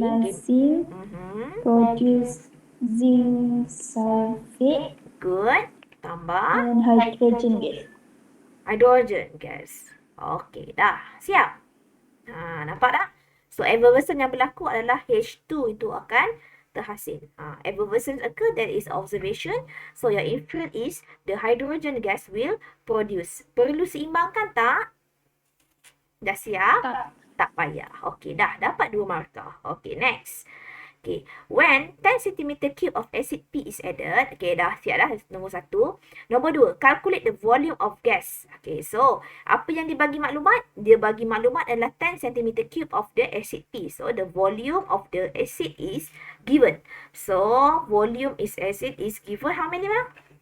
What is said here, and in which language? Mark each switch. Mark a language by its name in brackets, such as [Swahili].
[English] Plus zinc produce zinc sulfate [Malay] Good. Tambah [English] and hydrogen gas. [Malay] hydrogen gas. Okey, dah. Siap? Nampak tak? So, effervescence yang berlaku adalah H2 itu akan terhasil. [English] Effervescence occur, that is observation. So, your inference is the hydrogen gas will produce. [Malay] Perlu seimbangkan tak? Dah siap? Tak payah. [English] Okey, [Malay] dah dapat 2 markah. [English] Okey, next. Okay, when 10 cm cube of acid P is added, okay, [Malay] dah siap dah nombor 1. Nombor 2, [English] calculate the volume of gas. [Malay] Okay, so apa yang dibagi maklumat? Dia bagi maklumat adalah [English] 10 cm cube of the acid P. So the volume of the acid is given. So volume is acid is given how many mah?